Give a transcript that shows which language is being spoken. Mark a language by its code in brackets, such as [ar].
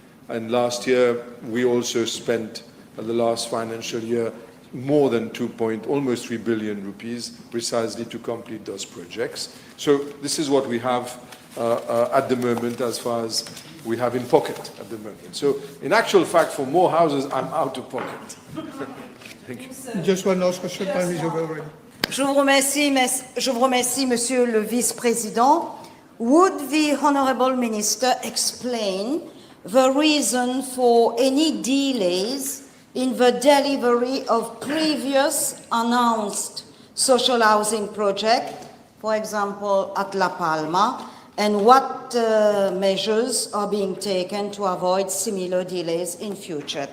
[en] And last year, we also spent, the last financial year, more than almost 3 billion rupees precisely to complete those projects. So this is what we have at the moment as far as we have in pocket at the moment. So in actual fact, for more houses, I'm out of pocket. Thank you. Just one last question, time is over already. [fr] Je vous remercie, Monsieur le Vice-président. [en] Would the Honourable Minister explain the reason for any delays in the delivery of previous announced social housing project, for example, at La Palma, and what measures are being taken to avoid similar delays in future?